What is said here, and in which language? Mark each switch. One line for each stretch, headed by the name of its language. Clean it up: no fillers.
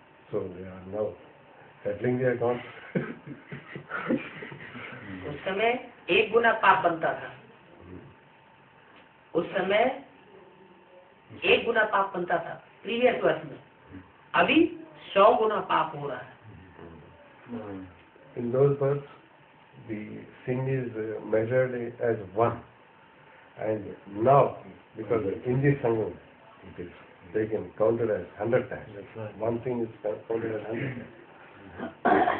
English: So they are now settling the account.
Hindi: उस समय 1 गुना पाप बनता था, उस समय 1 गुना पाप बनता था प्रीवियस वर्ष में, अभी 100 गुना पाप हो रहा है.
English: In those births, the sin is measured as 1, and now because in this Sangam it is taken counted as 100 times. One thing is counted as 100 times.